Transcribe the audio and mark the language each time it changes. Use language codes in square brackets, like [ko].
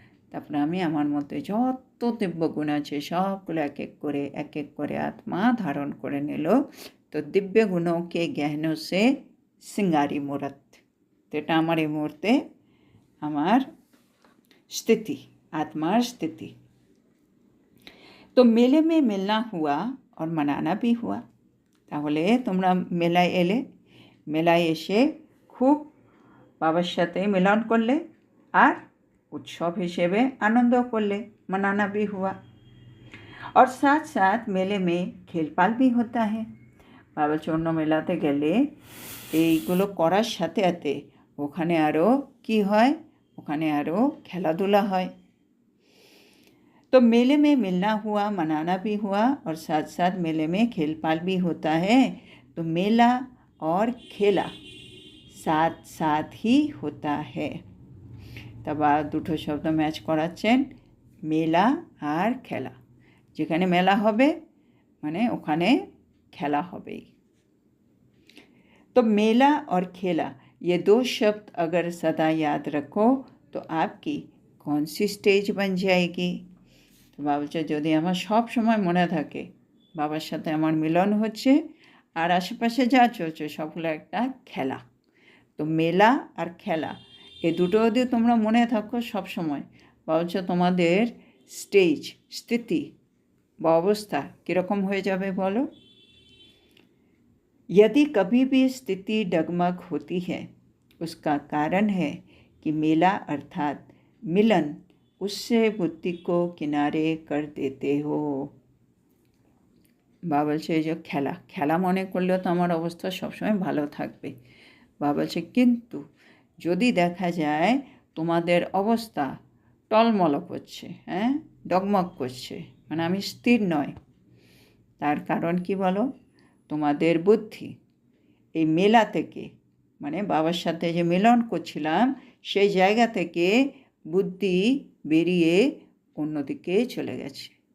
[bn] তারপরে আমি আমার মধ্যে যত দিব্য গুণ আছে সবগুলো এক এক করে আত্মা ধারণ করে নিল। তো দিব্য গুণকে জ্ঞান সে সিঙ্গারি মূরত। তো এটা আমার এই মুহূর্তে আমার स्थिति, आत्मार स्थिति। [hi] तो मेले में मिलना हुआ और मनाना भी हुआ। [bn] তাহলে তোমরা মেলায় এলে, মেলায় এসে খুব বাবার সাথে মিলন করলে আর उत्सव হিসেবে আনন্দ করলে, [hi] मनाना भी हुआ। और साथ साथ मेले में खेलपाल भी होता है। [bn] বাবা চন্ন মেলাতে গেলে এইগুলো করার সাথে সাথে ওখানে আরও কি হয়, ওখানে আরও খেলাধুলা হয়। [hi] तो मेले में मिलना हुआ, मनाना भी हुआ और साथ साथ मेले में खेलपाल भी होता है। तो मेला और खेला साथ साथ ही होता है। [bn] तब দুটো শব্দ ম্যাচ করাচ্ছেন, মেলা আর খেলা। যেখানে মেলা হবে মানে ওখানে খেলা হবেই। [hi] तो मेला और खेला ये दो शब्द अगर सदा याद रखो तो आपकी कौन सी स्टेज बन जाएगी। [bn] তো বাবা বলছে যদি আমার সব সময় মনে থাকে বাবার সাথে আমার মিলন হচ্ছে আর আশেপাশে যা চলছে সবগুলো একটা খেলা। তো মেলা আর খেলা এই দুটো যদি তোমরা মনে থাকো সব সময়, বাবা বলছে তোমাদের স্টেজ, স্থিতি বা অবস্থা কীরকম হয়ে যাবে বলো। [hi] यदि कभी भी स्थिति डगमग होती है उसका कारण है कि मेला अर्थात मिलन उससे बुद्धि को किनारे कर देते हो। [bn] বাবা বলছে এই যে খেলা, খেলা মনে করলেও তো আমার অবস্থা সবসময় ভালো থাকবে। বাবা বলছে কিন্তু যদি দেখা যায় তোমাদের অবস্থা টলমল করছে, ডগমগ করছে, মানে আমি স্থির নয়, তার কারণ কি বলো, তোমাদের বুদ্ধি এই মেলা থেকে, মানে বাবার সাথে যে মিলন করছিলাম সেই জায়গা থেকে বুদ্ধি বেরিয়ে অন্যদিকে চলে গেছে।